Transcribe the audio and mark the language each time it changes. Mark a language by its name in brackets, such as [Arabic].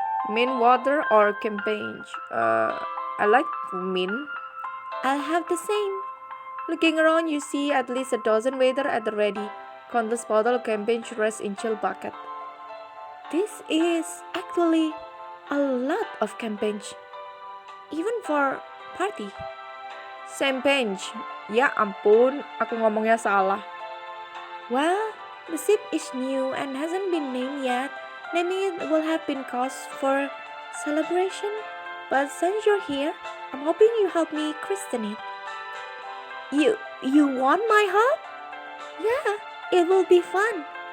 [English] Mint water or campaign? I like mint. I'll have the same. Looking around, you see at least a dozen waiters at the ready. Countless bottle of campaign rests in chill bucket. This is actually a lot of campaign, even for party. Champagne. [Indonesian] Ya ampun, aku ngomongnya salah. [English] Well, the ship is new and hasn't been named yet. Naming it will have been cause for celebration. But since you're here, I'm hoping you help me christen it. You want my help? Yeah, it will be fun.